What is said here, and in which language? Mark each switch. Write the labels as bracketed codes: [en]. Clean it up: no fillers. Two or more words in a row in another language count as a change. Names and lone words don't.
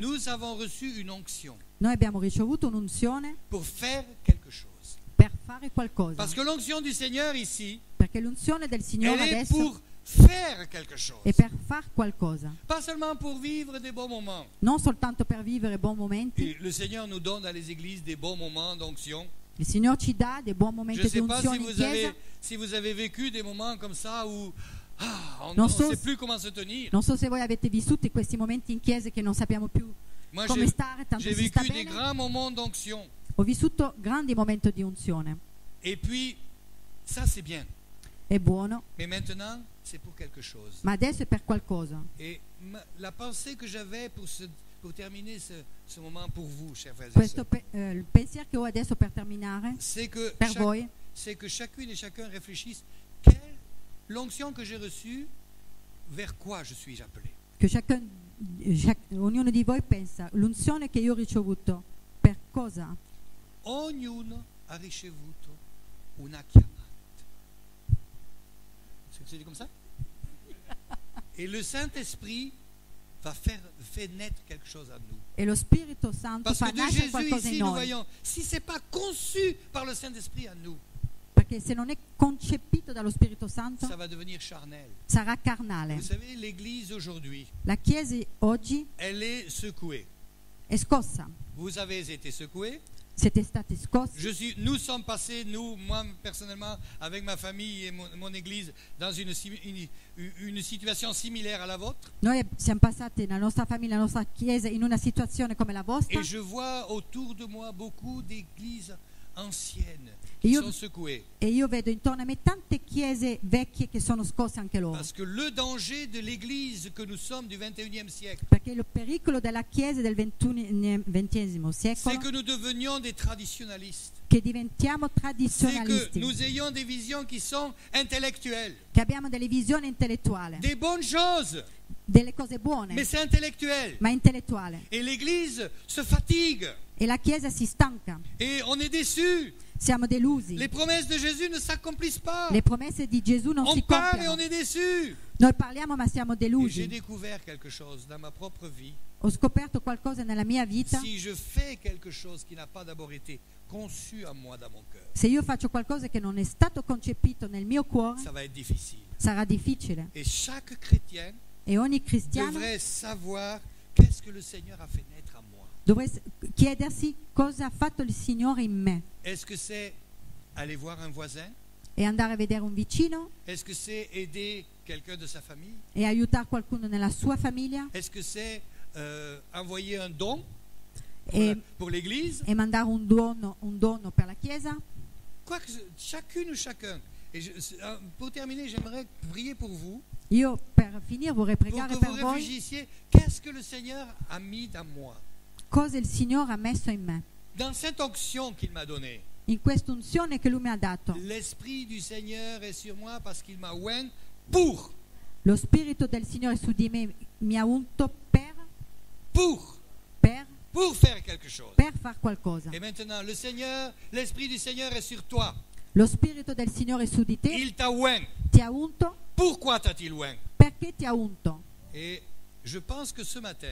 [fr] nous avons reçu une onction [it] noi abbiamo ricevuto un'unzione [fr] pour faire quelque chose. [it] per fare qualcosa. [fr] Parce que l'onction du Seigneur ici, [it] Perché l'unzione del Signore [fr] elle est [it] adesso [fr] pour faire quelque chose. [it] è per far qualcosa. [fr] Pas seulement pour vivre des bons moments. [it] Non soltanto per vivere buoni momenti. [fr] Et le Seigneur nous donne dans les églises des bons moments d'onction. [it] Il Signore ci dà dei buoni [fr] Je [it] momenti [fr] ne [it] di [fr] sais pas si [it] unzione in [fr] vous, [it] chiesa. [fr] si vous avez vécu des moments comme ça où on [it] Non [fr] ne [it] so [fr] sait [it] se- [fr] plus comment se tenir. [it] Non so se voi avete vissuto questi momenti in chiesa che non sappiamo più [fr] Moi, [it] come stare, tanto [fr] j'ai [it] si sta [fr] vécu des [it] bene. [fr] grands moments d'onction. [it] Ho vissuto grandi momenti di unzione. [fr] Et puis, ça c'est bien. [it] È buono, [fr] Mais maintenant, c'est pour quelque chose. [it] ma adesso è per qualcosa. [fr] Et la pensée que j'avais pour terminer ce moment pour vous, chers frères et [it] Questo [fr] sœurs, [it] il pensiero che ho adesso per terminare [fr] c'est que, [it] per voi [fr] c'est que chacune et chacun réfléchisse, l'onction que j'ai reçue, vers quoi je suis appelé? [it] che ognuno di voi pensa, l'unzione che io ho ricevuto, per cosa? Ognuno ha ricevuto una chiamata. [fr] C'est dit comme ça? Et le Saint-Esprit va faire naître quelque chose en nous. [it] E lo Spirito Santo [fr] Parce [it] fa [fr] que de [it] nascere [fr] Jésus [it] qualcosa [fr] ici, [it] in [fr] nous [it] noi. [fr] voyons, si ce n'est pas conçu par le Saint-Esprit en nous, [it] Perché se non è concepito dallo Spirito Santo, [fr] ça va devenir charnel. [it] sarà carnale. [fr] Vous savez, l'Église aujourd'hui, [it] La Chiesa oggi [fr] elle est secouée. [it] è scossa. [fr] Vous avez été secoués. [it] Siete stati scossi. [fr] Nous sommes passés, moi personnellement, avec ma famille et mon Église, dans une situation similaire à la vôtre. [it] Noi siamo passati nella nostra famiglia, nella nostra Chiesa, in una situazione come la vostra. [fr] Et je vois autour de moi beaucoup d'églises anciennes Et qui [it] io- [fr] sont secouées. [it] E io vedo intorno a me tante chiese vecchie che sono scosse anche loro. [fr] Parce que le danger de l'Église que nous sommes du 21e siècle, [it] Perché il pericolo della Chiesa del XX [fr] c'est [it] secolo [fr] que nous devenions des traditionalistes. [it] che diventiamo [fr] C'est que [it] tradizionalisti, [fr] nous ayons des visions qui sont intellectuelles. [it] che abbiamo delle visioni intellettuali, [fr] Des bonnes choses, [it] delle cose buone, [fr] mais c'est intellectuel. [it] ma intellettuale. [fr] Et l'Église se fatigue. [it] E la Chiesa si stanca, [fr] Et on est déçu. [it] siamo delusi. [fr] Les promesses de Jésus ne s'accomplissent pas. [it] Le promesse di Gesù non [fr] On [it] si [fr] parle et [it] compiono. [fr] on est déçu. [it] Noi parliamo ma siamo [fr] Et j'ai [it] delusi. [fr] découvert quelque chose dans ma propre vie. [it] Ho scoperto qualcosa nella mia vita. [fr] Si je fais quelque chose qui n'a pas d'abord été conçu en moi, dans mon cœur, [it] Se io faccio qualcosa che non è stato concepito nel mio cuore, [fr] ça va être difficile. [it] sarà difficile. [fr] Et chaque chrétien [it] E ogni cristiano [fr] devrait savoir qu'est-ce que le Seigneur a fait naître en moi. [it] dovrebbe chiedersi cosa ha fatto il Signore in me. [fr] Est-ce que c'est aller voir un voisin? [it] E andare a vedere un vicino [fr] Est-ce que c'est aider quelqu'un de sa famille? [it] e aiutare qualcuno nella sua famiglia [fr] Est-ce que c'est envoyer un don [it] e, [fr] pour l'Église? [it] e mandare un dono per la Chiesa? [fr] Quoi que chacune ou chacun. Et pour terminer, j'aimerais prier pour vous, [it] Io per finire vorrei [fr] pour [it] pregare [fr] que [it] per [fr] vous [it] voi [fr] réfléchissiez qu'est-ce que le Seigneur a mis dans moi. [it] cosa il Signore ha messo in me. [fr] Dans cette onction qu'il m'a donnée, [it] in questa unzione che Lui mi ha dato. [fr] l'Esprit du Seigneur est sur moi parce qu'il m'a oint pour [it] Lo Spirito del Signore su di me mi ha unto [fr] pour faire quelque chose. [it] per far qualcosa. [fr] Et maintenant, l'Esprit du Seigneur est sur toi. [it] Lo Spirito del Signore su di te [fr] Il t'a oint. [it] ti ha unto. [fr] Pourquoi t'a-t-il oint? [it] Perché ti ha unto? [fr] Et je pense que ce matin,